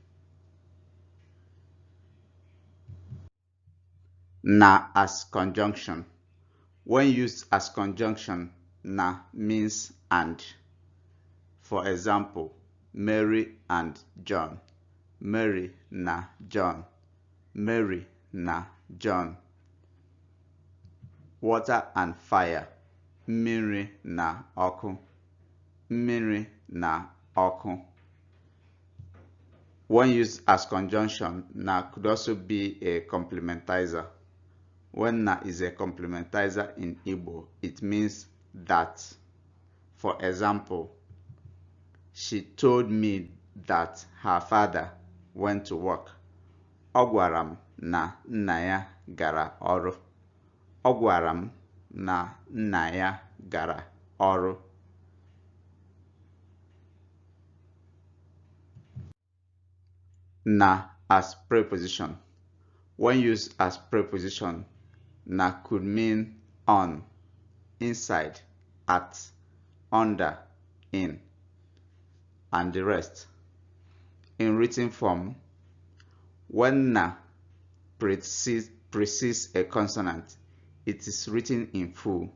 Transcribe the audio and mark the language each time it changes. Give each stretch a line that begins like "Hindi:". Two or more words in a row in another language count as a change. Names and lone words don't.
English: Na as conjunction. When used as conjunction, na means and. For example, Mary and John.
Igbo: Mary na John. Mary na John.
English: Water and fire.
Igbo: Mmiri na ọkụ. Mmiri na ọkụ.
English: When used as conjunction, na could also be a complementizer. When na is a complementizer in Igbo, it means that. For example, she told me that her father went to work.
Igbo: Ọ gwara m na nna ya gara ọrụ. Ọ gwara m na nna ya gara ọrụ.
English: Na as preposition. When used as preposition, na could mean on, inside, at, under, in, and the rest. In written form, when na precedes a consonant, it is written in full.